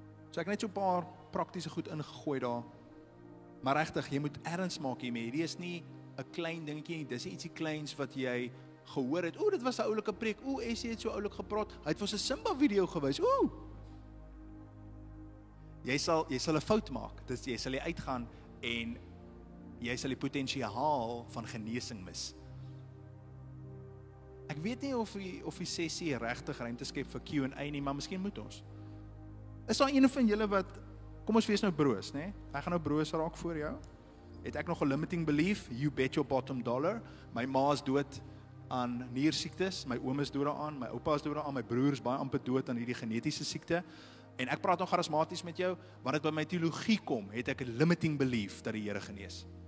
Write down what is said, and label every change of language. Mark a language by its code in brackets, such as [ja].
[af] So ek net so 'n paar praktiese goed ingegooi daar, maar regtig, jy moet erns maak hiermee, hierdie is nie 'n klein dingetjie nie, dis ietsie kleins wat jy gehoor het, dit was 'n oulike preek, Essie het so oulik gepraat, hy het vir ons 'n Simba video gewys, jy sal 'n fout maak, jy sal uitgaan, en jy sal die potensiaal van genesing mis. Ek weet nie of die sessie regtig ruimte skep vir Q&A nie, maar miskien moet ons. Is daar een van julle wat, kom ons wees nou broos, né? Ek gaan nou broos raak voor jou. Het ek nog 'n limiting belief? [en] You bet your bottom dollar. [af] My ma is dood aan niersiektes, my oom is dood daaraan, my oupa is dood daaraan, my broer is baie amper dood aan hierdie genetiese siekte. En ek praat nog charismaties met jou, wanneer dit by my teologie kom, het ek 'n limiting belief dat die Here genees.